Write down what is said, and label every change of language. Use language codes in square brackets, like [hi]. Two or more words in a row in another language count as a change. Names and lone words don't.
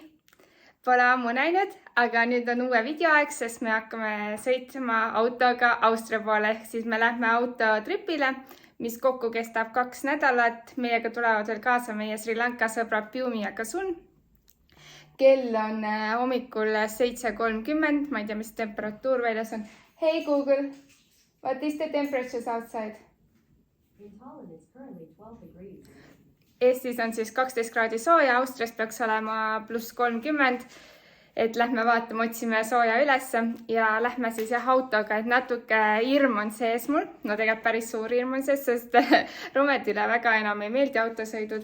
[et] Pole ammu näinud, aga nüüd on uue video aeg, sest me hakkame sõitma autoga Austria poole. Ehk siis me lähme autotripile, mis kokku kestab 2 nädalat. Meiega tulevad veel kaasa meie Sri Lanka sõbrad Piumi ja Kasun. Kell on hommikul 7:30. Ma ei tea, mis temperatuur väljas on. [en] Hey Google, what is the temperature outside? In Tallinn it's currently 12 degrees. [et] Eestis on siis 12 kraadi sooja, Austrias peaks olema +30. Et lähme vaatame, otsime sooja ülesse ja lähme siis autoga, et natuke hirm on sees mul. No tegelikult päris suur hirm on sees, sest Rometile väga enam ei meeldi autosõidud.